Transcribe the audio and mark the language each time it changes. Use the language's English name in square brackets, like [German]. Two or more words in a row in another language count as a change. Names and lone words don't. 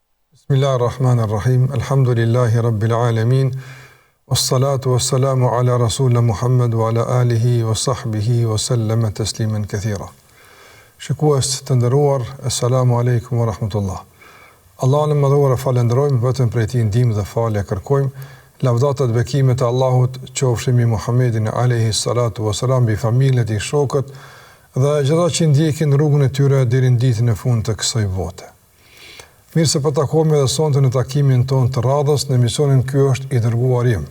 [Arabic] بسم الله الرحمن الرحيم. الحمد لله رب العالمين. والصلاة والسلام على رسولنا محمد وعلى آله وصحبه وسلم تسليما كثيرا. [Albanian] Shikues të nderuar, [Arabic] السلام عليكم ورحمة الله. [Albanian] Allahun e madhuar falenderojmë, vetëm prej tij ndihmë dhe falje kërkojmë. Lavdata dhe bekimet e Allahut qofshin mbi Muhammedin [Arabic] عليه الصلاة والسلام, [Albanian] mbi familjen e tij, shokët dhe gjithë ata që ndjekin rrugën e tyre deri në ditën e fundit të kësaj bote. Mirë se po takohemi edhe sonte në takimin tonë të radhës në emisionin Ky është i dërguari im.